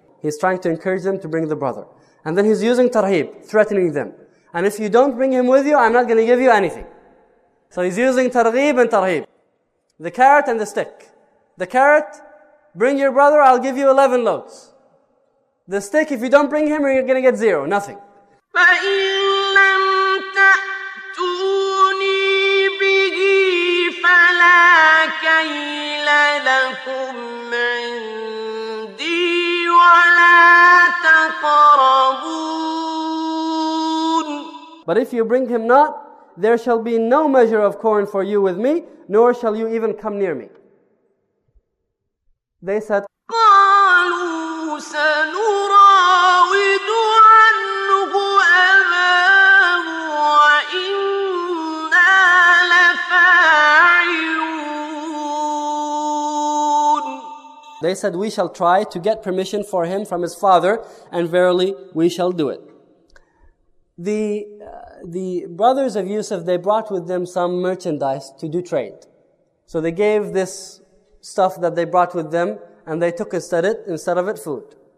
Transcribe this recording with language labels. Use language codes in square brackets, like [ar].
[en] He's trying to encourage them to bring the brother. And then he's using targhib, threatening them. And if you don't bring him with you, I'm not going to give you anything. So he's using targhib and tarhib. The carrot and the stick. The carrot, bring your brother, I'll give you 11 loads. The stick, if you don't bring him, you're going to get 0, nothing. [ar] فإن لم تأتوني به فلا كيل لكم عندي ولا تقربون. [en] But if you bring him not, there shall be no measure of corn for you with me, nor shall you even come near me. They said, [ar] قالوا سنراود عنه أباه وإنا لفاعلون. [en] They said, we shall try to get permission for him from his father, and verily we shall do it. The brothers of Yusuf, they brought with them some merchandise to do trade. So they gave this stuff that they brought with them, and they took instead of it food.